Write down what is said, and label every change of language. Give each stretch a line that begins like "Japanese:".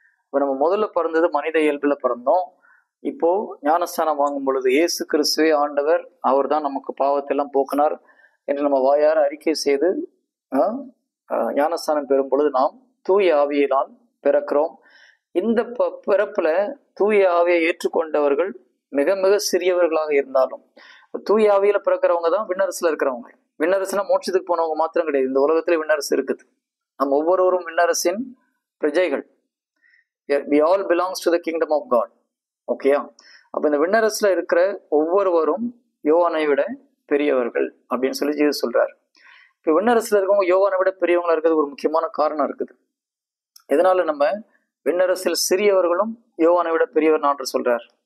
Tamil: இப்போ நம்ம முதல்ல பிறந்தது மனித இயல்புல பிறந்தோம். இப்போ ஞானஸ்தானம் வாங்கும் பொழுது இயேசு கிறிஸ்துவே ஆண்டவர், அவர் தான் நமக்கு பாவத்தெல்லாம் போக்கினார் என்று நம்ம வாயார அறிக்கை செய்து ஞானஸ்தானம் பெறும் பொழுது நாம் தூய ஆவியினால் பிறக்கிறோம். இந்த பிறப்புல தூய ஆவியை ஏற்றுக்கொண்டவர்கள் மிக மிக சிறியவர்களாக இருந்தாலும், தூய ஆவியில பிறக்கிறவங்க தான் விண்ணரசுல இருக்கிறவங்க. விண்ணரசுனா மோட்சத்துக்கு போனவங்க மாத்திரம் கிடையாது. இந்த உலகத்துல விண்ணரசு இருக்குது. நம்ம ஒவ்வொருவரும் விண்ணரசின் பிரஜைகள்.
English: We all belongs to the kingdom of God.
Tamil: ஓகேயா? அப்ப இந்த விண்ணரசுல இருக்கிற ஒவ்வொருவரும் யோவானை விட பெரியவர்கள் அப்படின்னு சொல்லி ஜீசஸ் சொல்றாரு. இப்ப விண்ணரசுல இருக்கவங்க யோவானை விட பெரியவங்களா இருக்கிறது ஒரு முக்கியமான காரணம் இருக்குது. எதனால நம்ம விண்ணரசில் சிறியவர்களும் யோவானை விட பெரியவர் என்று சொல்றார்?